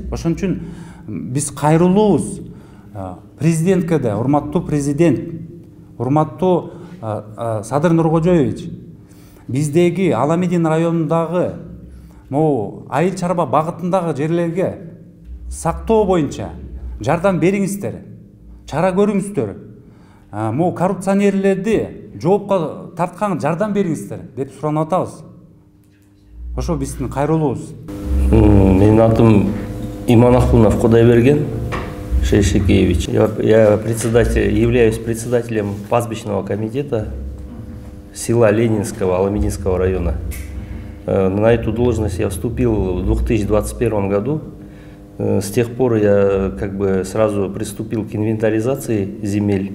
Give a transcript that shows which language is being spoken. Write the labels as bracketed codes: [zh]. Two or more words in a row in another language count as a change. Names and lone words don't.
[ky] Ошон үчүн биз кайрылуубуз президентке да, урматтуу президент, урматтуу Садыр Нуркожоевич, биздеги Аламедин районундагы могу айыл чарба багытындагы жерлерге сактоо боюнча жардам бериңиздер, чара көрүңүздөр. Могу коррупционерлерди жоопко тарткан жардам бериңиздер деп суранып атабыз. Ошо биздин кайрылуубуз. Менин атым Иманахунов Кудайберген Шейшикевич. [ru] Я являюсь председателем пастбищного комитета села Ленинского Аламединского района. На эту должность я вступил в 2021 году. С тех пор я сразу приступил к инвентаризации земель.